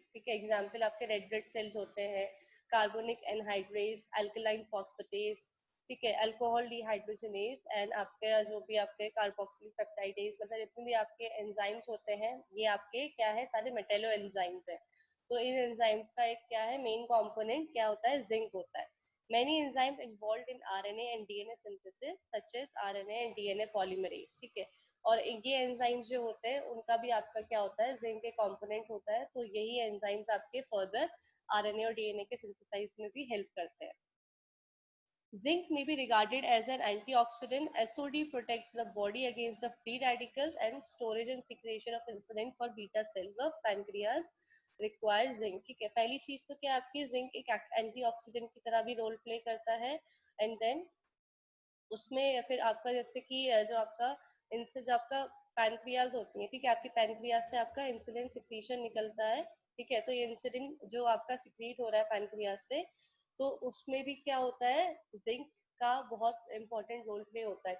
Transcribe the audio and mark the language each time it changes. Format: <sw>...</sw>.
<hi>ठीक है, एग्जांपल आपके रेड ब्लड सेल्स होते हैं, कार्बोनिक एनहाइड्रेज, अल्कलाइन फॉस्फेटेज. ठीक है, अल्कोहल डिहाइड्रोजनेज, एंड आपके जो भी आपके कार्बोक्सिलिक पेप्टाइडेज, मतलब जितने भी आपके एंजाइम्स होते हैं ये आपके क्या है, सारे मेटेलो एंजाइम्स है. तो इन एंजाइम्स का एक क्या है, मेन कंपोनेंट क्या होता है, जिंक होता है.</hi> <en>Many enzymes involved in RNA and DNA synthesis, such as RNA and DNA polymerase.</en> <hi>ठीक है, और ये एंजाइम्स जो होते हैं उनका भी आपका क्या होता है, जिंक के कंपोनेंट होता है. तो यही एंजाइम्स आपके फर्दर आरएनए और डीएनए के सिंथेसाइज में भी हेल्प करते हैं.</hi> <en>Zinc may be regarded as an antioxidant. SOD protects the body against the free radicals, and storage and secretion of insulin for beta cells of pancreas requires zinc.</en> <hi>ठीक है, पहली चीज तो क्या आपकी, जिंक एक एंटीऑक्सीडेंट की तरह भी रोल प्ले करता है. एंड देन उसमें फिर आपका जैसे कि जो आपका इनसे जो आपका पैनक्रियाज होती है, ठीक है, आपकी पैनक्रियाज से आपका इंसुलिन सिक्रीशन निकलता है. ठीक है, तो ये इंसुलिन जो आपका सिक्रीट हो रहा है पैनक्रियाज से, तो उसमें भी क्या होता है, जिंक का बहुत इंपॉर्टेंट रोल प्ले होता है.</hi>